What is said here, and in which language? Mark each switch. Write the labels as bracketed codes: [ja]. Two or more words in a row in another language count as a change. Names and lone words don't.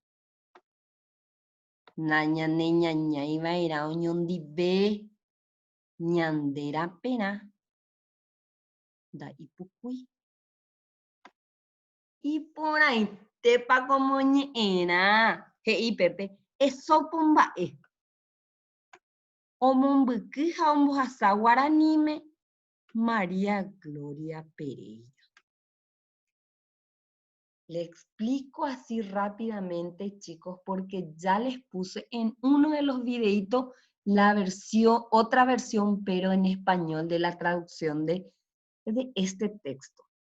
[gn] Nañaneñañaiva'erã oñondive ñande raperã. Ndaipukúi. Iporãitépa ko moñe'ẽrã. He'i Pepe. Esópo mba'e. Omombyky ha ombohasa Guaraníme. María Gloria Pereira. [es] Le explico así rápidamente, chicos, porque ya les puse en uno de los videitos la versión, otra versión, pero en español de la traducción de este texto.